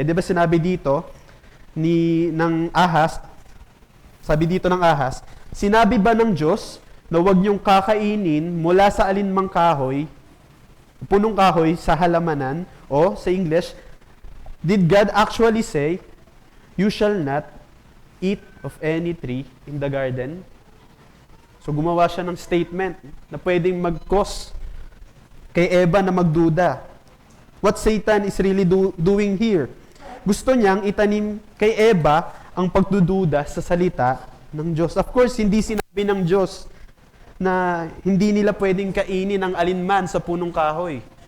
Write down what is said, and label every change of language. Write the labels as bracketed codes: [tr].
[tl] Di ba sinabi dito, ng ahas, sabi dito ng ahas, sinabi ba ng Diyos na huwag niyong kakainin mula sa alinmang kahoy, punong kahoy sa halamanan, o sa English, [en] did God actually say, you shall not eat of any tree in the garden? [tl] So gumawa siya ng statement na pwedeng mag-cause kay Eva na magduda. [en] What Satan is really doing here? [tl] Gusto niyang itanim kay Eva ang pagdududa sa salita ng Diyos. Of course, hindi sinabi ng Diyos na hindi nila pwedeng kainin ang alinman sa punong kahoy.